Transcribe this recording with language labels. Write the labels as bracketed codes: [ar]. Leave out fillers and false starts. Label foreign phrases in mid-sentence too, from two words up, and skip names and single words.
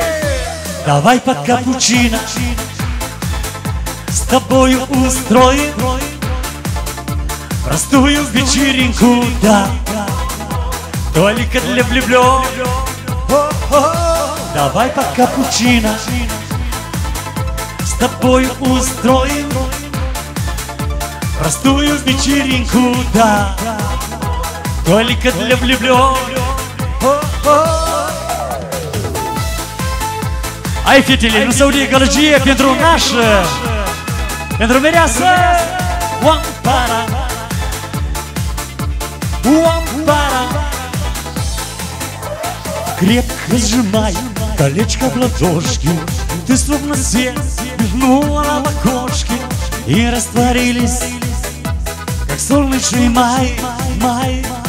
[ru] Давай под капучино с тобою устроим простую вечеринку, да, только для влюбленных. Давай под капучино с тобой устроим простую вечеринку, да, только для влюбленных. [ro] Ai fetele, nu se aude gălăgie pentru nașă, pentru mireasă. Уам-пара, уам-пара. [ru] Крепко сжимай колечко в ладошке, ты словно свет мигнула на окошке, и растворились, как солнечный май, май.